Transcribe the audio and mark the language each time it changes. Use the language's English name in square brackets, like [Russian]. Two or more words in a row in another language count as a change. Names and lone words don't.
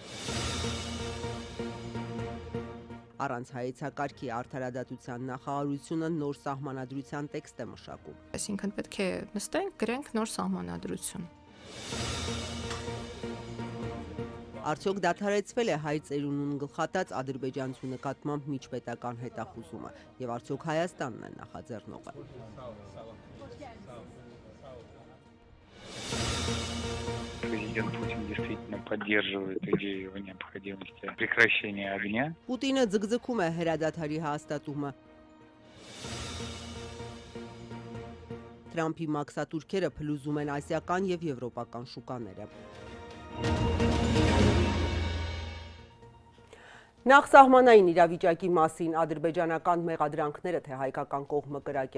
[Armenian] Առանց հայեցակարգի արդարադատության նախարարությունը նոր սահմանադրության տեքստ է մշակում։ Այսինքն պետք է նստենք, գրենք նոր սահմանադրություն։ Արդյոք դադարեցվել է հայ ծերունուն գլխատած ադրբեջանցու նկատմամբ միջպետական հետախուզումը եւ արդյոք Հայաստանն է նախաձեռնողը։ [Russian] Президент Путин действительно поддерживает идею о необходимости прекращения огня. [Armenian] Պուտինը ձգձգում է հրադադարի հաստատումը։ Թրամփի մաքսատուրքերը փլուզում են ասիական եւ եվրոպական շուկաները։ Նախ սահմանային իրավիճակի մասին ադրբեջանական մեղադրանքները, թե հայկական կողմը կրակ